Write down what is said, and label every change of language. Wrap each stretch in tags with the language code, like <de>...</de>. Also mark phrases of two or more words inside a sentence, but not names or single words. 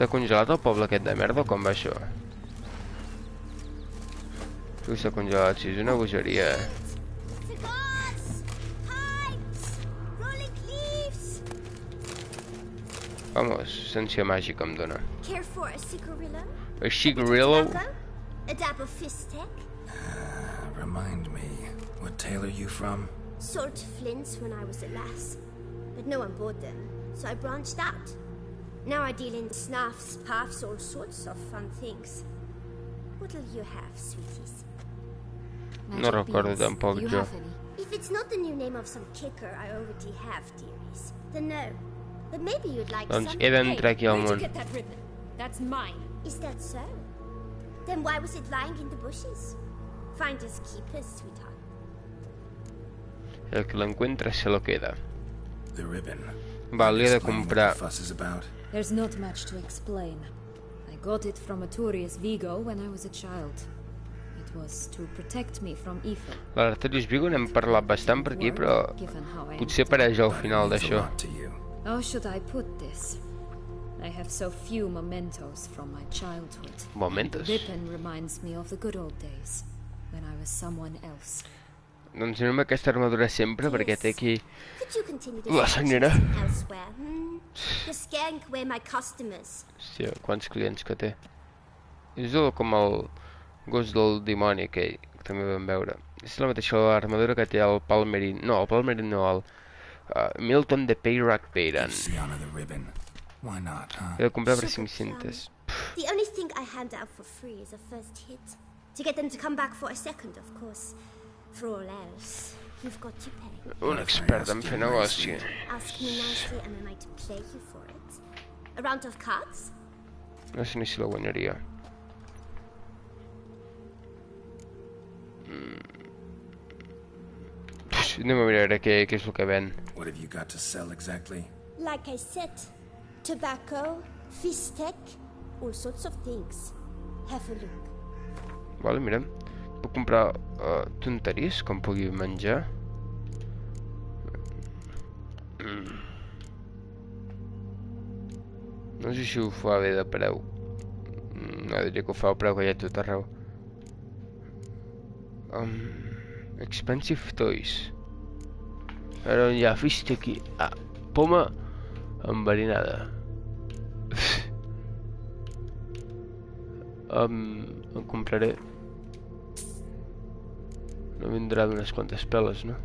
<ca>Està congelat el poble aquest de merda o com va això? Tu està congelat, sí, és una bogeria,</ca> <en>Cigars! Pipes! Rolling leaves!</en> <ca>Vamos, essència màgica em dóna.</ca> <en>Care for a cigarillo? A cigarillo? A dab of fistek? Remind me, what tale are you from? Sold flints when I was a lass. But no one bought them, so I branched out. Now I deal in snuffs, puffs, all sorts of fun things. What'll you have, sweeties?</en> <ca>No recordo tampoc jo.</ca> <en>If it's not the new name of some kicker I already have, dearies, then no. But maybe you'd like</en> <ca>Doncs</ca> <en>some...</en> <ca>he d'entrar aquí al</ca> <en>Where'd you</en> <ca>món.</ca> <en>get that ribbon? That's mine. Is that so? Then why was it lying in the bushes? Finders keepers, sweetheart.</en> <es>El que l'encuentra se lo queda.</es> <en>The ribbon.</en> <ca>Val, li he de</ca> <en>Explain what</en> <ca>comprar...</ca> <en>the fuss is about. There's not much to explain. I got it from Artorius Vigo when I was a child. It was to protect me from evil.</en> <ca>L'Artorius Vigo n'hem parlat bastant per aquí, però</ca> <en>Given how I</en> <ca>potser apareix al final</ca> <en>Means a</en> <ca>d'això.</ca> <en>lot to you. How should I put this? I have so few mementos from my childhood. Momentos. The ribbon reminds me of the good old days, when I was someone else.</en> <ca>Doncs anem amb aquesta armadura sempre, perquè té aquí...</ca> <en>Could you continue</en> <ca>La</ca> <en>this</en> <ca>senyora.</ca> <en>conversation elsewhere? You're scaring away my customers.</en> <ca>Hòstia, quants clients que té. És com el gos del dimoni aquell, que també vam veure. És la mateixa armadura que té el Palmerin... No, el Palmerin no, el... Milton de Payrac Payran.</ca> <en>Luciana the ribbon. Why not, huh?</en> <ca>He de comprar per 500.</ca> <en>The only thing I hand out for free is a first hit. To get them to come back for a second, of course. For all else, you've got to pay.</en> <ca>Un expert en fer negoci.</ca> <en>Ask me nicely and I might play you for it. A round of cards?</en> <ca>No sé ni si la guanyaria. Anem a mirar què és el que ven.</ca> <en>What have you got to sell exactly? Like I said, tobacco, fistek, all sorts of things. Have a look.</en> <ca>Vale, mirem. Puc comprar tonteries, com pugui menjar. No sé si ho fa bé de preu. No, diria que ho fa el preu que hi ha a tot arreu.</ca> <en>Expensive toys.</en> <ca>Ara on hi ha fista aquí. Ah, poma enverinada. En compraré. No vindrà d'unes quantes peles, no?</ca>